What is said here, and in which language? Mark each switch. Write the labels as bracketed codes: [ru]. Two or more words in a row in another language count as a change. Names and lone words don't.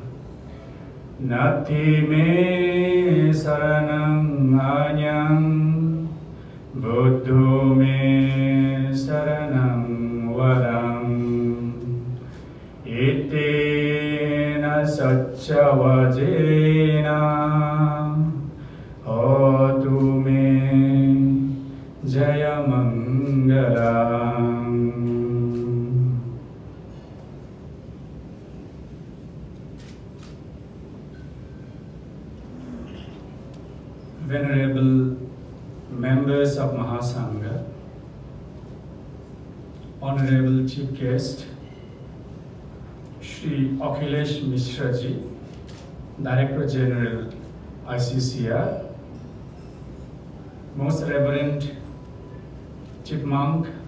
[pi] Nati me saranam anyam buddho me saranam varam. Itena satcha vajena hotu me jaya mangalam. [en] Venerable members of Mahasangha, Honorable Chief Guest, Shri Akhilesh Mishra Ji, Director General ICCR, Most Reverend Chief Monk,